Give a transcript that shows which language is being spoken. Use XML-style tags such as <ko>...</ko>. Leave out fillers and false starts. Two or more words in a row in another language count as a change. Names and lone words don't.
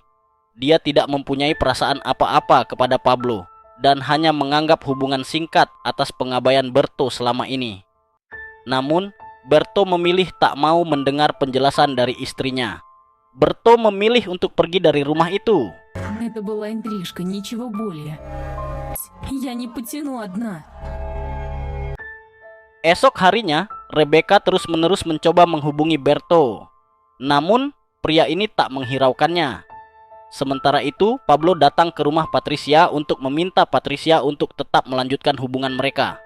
<id>Dia tidak mempunyai perasaan apa-apa kepada Pablo dan hanya menganggap hubungan singkat atas pengabaian Berto selama ini. Namun, Berto memilih tak mau mendengar penjelasan dari istrinya. Berto memilih untuk pergi dari rumah itu.</id> <ru>Это была интрижка, ничего более. Я не потяну одна.</ru> <id>Esok harinya, Rebecca terus-menerus mencoba menghubungi Berto. Namun, pria ini tak menghiraukannya. Sementara itu, Pablo datang ke rumah Patricia untuk meminta Patricia untuk tetap melanjutkan hubungan mereka.</id>